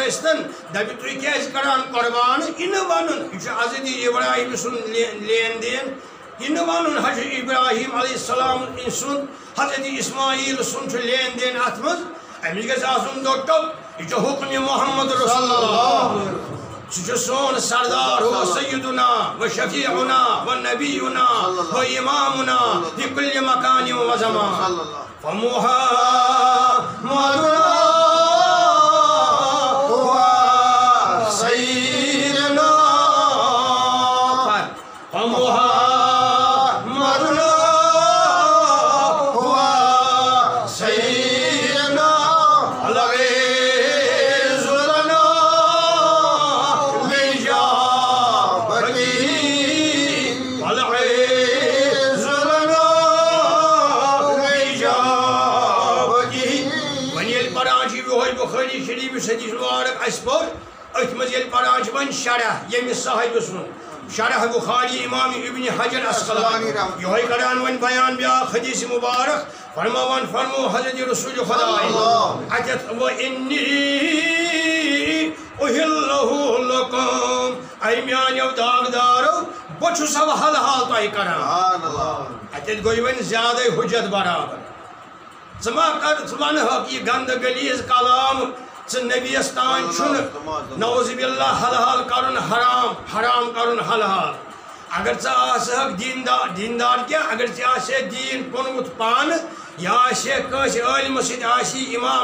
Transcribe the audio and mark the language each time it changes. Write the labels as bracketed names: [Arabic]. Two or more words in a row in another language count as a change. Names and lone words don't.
[Kashmiri] ٲسۍتن دَپہِ تُہۍ کیٛازِ کران قۄربان یہِ نہٕ وَنُن یہِ چھُ حضرت ابراہیم سُنٛد لین دین یہِ نہٕ وَنُن حضرت ابراہیم [Arabic] علیہ السلام [Kashmiri] سُنٛد حضرت اسماعیل سُنٛد چھُ لین دین اَتھ منٛز أمِس گژھِ آسُن دوٚٹُک یہِ چھُ حُکمِ محمد رسول اللہ سُہ چھُ سون سردار ہو [Arabic] سیدنا و شفیعنا و نبینا و امامنا فی کل مکان و زمان فمحمدنا هو سیدنا فمحمدنا هو سیدنا العزیز لنا لجابته العزیز لنا لجابته [Kashmiri] وۄنۍ ییٚلہِ پران چھِ یِہوے بُخٲری شریٖف حدیث مبارک اَسہِ پوٚر أتھۍ منٛز ییٚلہِ پران چھِ وۄنۍ شرح ییٚمِس صاحبہِ سُنٛد شرح بخاری امام ابن حجر اسقلانی یِہوے کران وۄنۍ بیان بیٛاکھ حدیث مبارک فرماوان فرمو حضرت رسول خداے اَتٮ۪تھ وَإِنِّي [Arabic] أُحِلُّهُ لَكُمْ [Kashmiri] اے میٛانیو داغدارو بہٕ چھُسو حلحال تۄہہِ کران اَتٮ۪تھ گوٚو وۄنۍ زیادَے حُجت برابر ژٕ ما کر ژٕ وَنہوکھ یہِ گنٛدٕ غلیظ کلام ژٕ نبیَس تانۍ چھُنہٕ [Arabic] نعوذ باللہ [Kashmiri] حلحال کرُن حرام حرام کرُن حلحال اگر ژٕ آسہکھ دیندار کیٛاہ اگر ژےٚ آسہِ دیٖن کُنمُت پانہٕ یا آسہِ کٲنٛسہِ عٲلمہٕ سۭتۍ آسی اِمام